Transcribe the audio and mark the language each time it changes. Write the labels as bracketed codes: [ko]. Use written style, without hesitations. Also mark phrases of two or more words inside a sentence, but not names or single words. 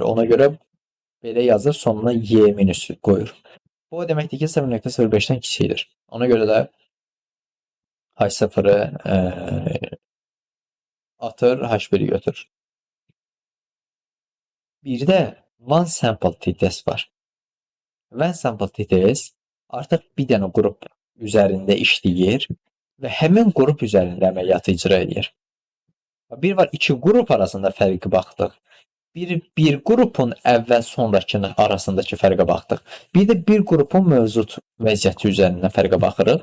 [az] Ona görə belə yazır, sonuna y minus qoyur. Bu o deməkdir ki, 0.05-dən kiçikdir. Ona görə də H0-ı atır, H1-i götürür. Bir də [en] one sample t-test [az] var. [en] One sample t-test [az] artıq bir dənə qrup üzərində işləyir və həmin qrup üzərində əməliyyatı icra edir. Bir var, iki qrup arasında fərqi baxdıq. Bir qrupun əvvəl sonrakının arasındakı fərqə baxdıq. Bir də bir qrupun mövcud vəziyyəti üzərindən fərqə baxırıq.